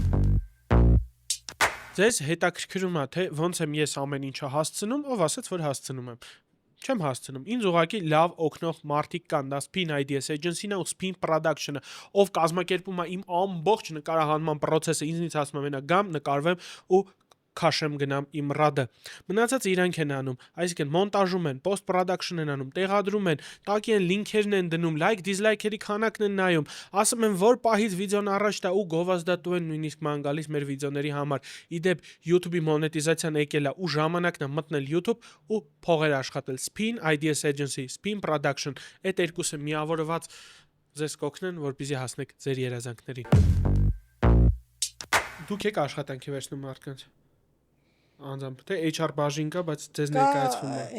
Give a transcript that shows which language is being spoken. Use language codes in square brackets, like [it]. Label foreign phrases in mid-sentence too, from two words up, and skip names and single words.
[hy] Ձեզ հետաքրքրում է թե ոնց եմ ես ամեն ինչը հասցնում, ով ասաց որ հասցնում եմ։ Չեմ հասցնում։ Ինձ ուղղակի լավ օգնող մարդիկ կան, դա Spin Ideas Agency-ն ու Spin Production-ը, ով կազմակերպում է իմ ամբողջ նկարահանման process-ը, ինձնից ասում եմ, մենակ գամ, նկարվեմ ու քաշեմ գնամ իմ ռադը։ Մնացածը իրանք են անում, այսինքն մոնտաժում են, post production են անում, տեղադրում են, տակի են լինքերն են դնում, like, dislike-երի քանակն են նայում, ասում են որ պահից վիդեոն առաջ տա ու գովազդատու են նույնիսկ ման գալիս մեր վիդեոների համար։ Իդեպ YouTube-ի մոնետիզացիան եկել է ու ժամանակն է մտնել YouTube ու փողեր աշխատել Spin Ideas Agency, Spin Production, այդ երկուսը միավորված ձեզ կօգնեն, որպեսզի հասնեք ձեր երազանքներին։ Դուք եք աշխատանքի վերցնում մարդկանց։ Անձամբ թե HR բաժին կա, բայց ձեզ ներկայացվում է։